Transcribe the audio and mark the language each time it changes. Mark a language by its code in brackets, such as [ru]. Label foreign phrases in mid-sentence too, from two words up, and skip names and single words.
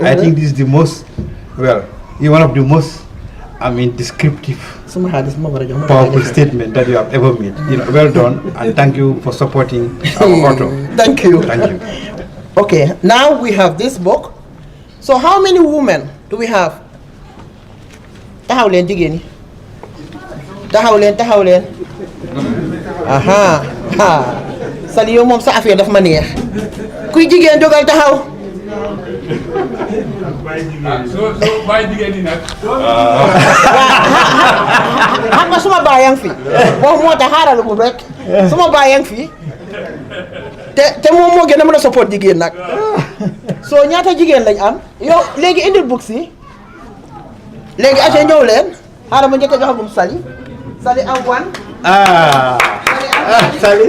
[en] I think this is the most, you're one of the most, descriptive, powerful statement that you have ever made. Well done, and thank you for supporting our author. Thank you. Thank you. Okay, now we have this book. So how many women do we have? [wo] Tahawlen jigeni. Tahawlen. Aha. Sali yow mom sa affaire daf ma neex. Kuy jigen dogal taxaw. So bay jigen ni nak. Xam nga suma bayang fi. Bo mo ta xaral bu rek. Suma bayang fi. Te moom moo gën a mën a support jigéen nag. So ñaata jigéen lañ am. Yow léegi indil book si. Léegi aca ñëw leen. Xaaral ma njëkk a joxagum Sali. Sali am one. Sali.